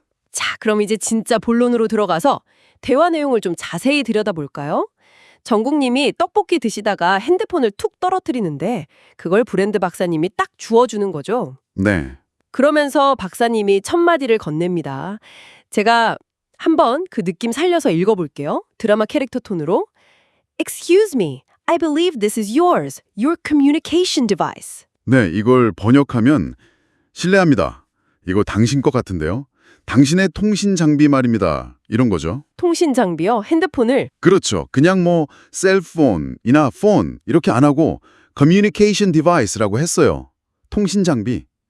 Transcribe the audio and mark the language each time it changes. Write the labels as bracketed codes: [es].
[ko] 자, 그럼 이제 진짜 본론으로 들어가서 대화 내용을 좀 자세히 들여다볼까요? 정국님이 떡볶이 드시다가 핸드폰을 툭 떨어뜨리는데 그걸 브랜드 박사님이 딱 주워주는 거죠. 네. 그러면서 박사님이 첫 마디를 건넵니다. 제가 한번 그 느낌 살려서 읽어볼게요. 드라마 캐릭터 톤으로. [en] Excuse me, I believe this is yours, your communication device. [ko] 네, 이걸 번역하면 실례합니다. 이거 당신 것 같은데요. 당신의 통신 장비 말입니다. 이런 거죠. 통신 장비요? 핸드폰을? 그렇죠. 그냥 뭐 셀폰이나 폰 이렇게 안 하고 communication device라고 했어요. 통신 장비.